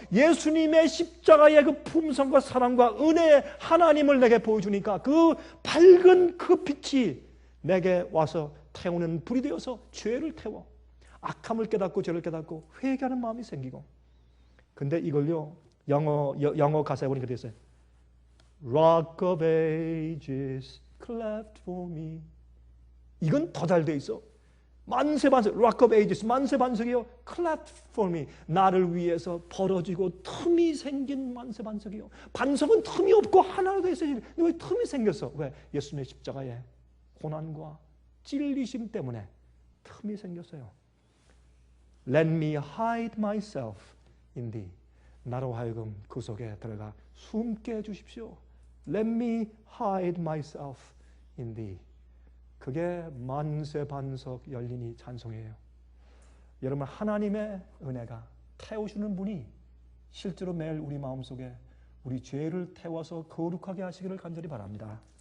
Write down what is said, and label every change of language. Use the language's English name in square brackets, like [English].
[Korean] 예수님의 십자가의 그 품성과 사랑과 은혜의 하나님을 내게 보여주니까 그 밝은 그 빛이 내게 와서 태우는 불이 되어서 죄를 태워 악함을 깨닫고 죄를 깨닫고 회개하는 마음이 생기고. 근데 이걸요 영어 가사에 보니까 되어 있어요. [English] Rock of ages cleft for me. [Korean] 이건 더 잘 돼 있어. 만세 반석, Rock of ages, 만세 반석이요. [English] cleft for me. [Korean] 나를 위해서 벌어지고 틈이 생긴 만세 반석이요. 반석은 틈이 없고 하나로 되어 있어야지. 근데 왜 틈이 생겼어? 왜? 예수님의 십자가에 고난과 찔리심 때문에 틈이 생겼어요. [English] Let me hide myself in thee. [Korean] 나로 하여금 그 속에 들어가 숨게 해주십시오. [English] Let me hide myself in thee. [Korean] 그게 만세 반석 열리니 찬송이에요. 여러분, 하나님의 은혜가 태우시는 분이 실제로 매일 우리 마음속에 우리 죄를 태워서 거룩하게 하시기를 간절히 바랍니다.